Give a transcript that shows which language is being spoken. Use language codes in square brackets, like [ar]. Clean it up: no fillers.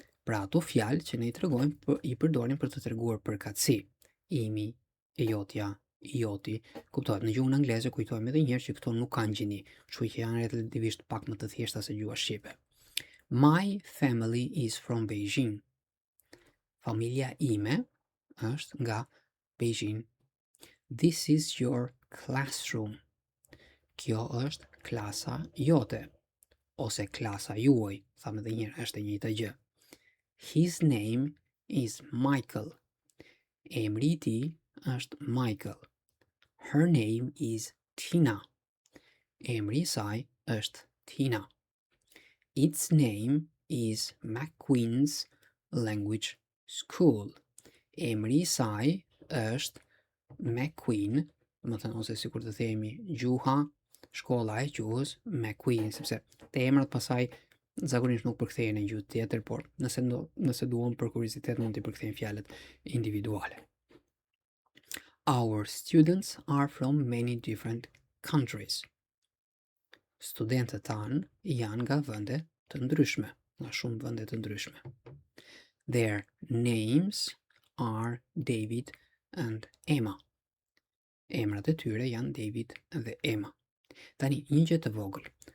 [sq] Pra ato fjalë që ne I tregojmë I përdorim për të treguar përkatësi. Imi, e jotja, joti. Kuptohet në gjuhën angleze kujtojmë edhe një herë që këto nuk kanë gjini, kështu që janë relativisht pak më të thjeshta se gjuha shqipe. [en] My family is from Beijing. [sq] Familja ime është nga Beijing. [en] This is your classroom. [sq] Kjo është klasa jote. Ose klasa juaj, thamë edhe njërë, është e njëjta gjë. [en] His name is Michael. [sq] Emri I tij është Michael. [en] Her name is Tina. [sq] Emri I saj është Tina. [en] Its name is McQueen's Language School. [sq] Emri I saj është McQueen, më thënë ose sikur të themi gjuha, shkolla e gjuhës McQueen, sepse të emrat pasaj zakonisht nuk përkthehen në gjuhë tjetër, por nëse duam për kuriozitet mund t'i përkthejmë fjalët individuale. [en] Our students are from many different countries. [sq] Studentët tanë janë nga vende të ndryshme, nga shumë vende të ndryshme. [en] Their names are David and Emma. [sq] Emrat e tyre janë David dhe Emma. Tani, një gjë të vogël.